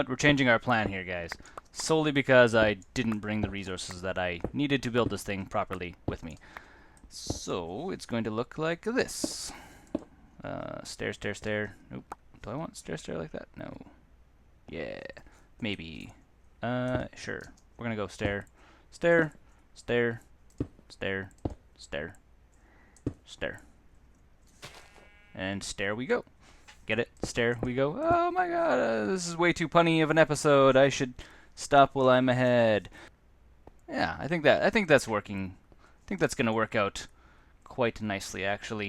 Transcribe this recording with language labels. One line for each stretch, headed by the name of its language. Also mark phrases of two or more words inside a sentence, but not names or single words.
English: We're changing our plan here, guys. Solely because I didn't bring the resources that I needed to build this thing properly with me. So it's going to look like this. Stair, stair, stair. Nope. Do I want stair, stair like that? No. Yeah. Maybe. Sure. We're gonna go stair, stair, stair, stair, stair, stair. And stair we go. Get it? Stare. We go, oh my god, this is way too punny of an episode. I should stop while I'm ahead. Yeah, I think that's working. I think that's gonna work out quite nicely, actually.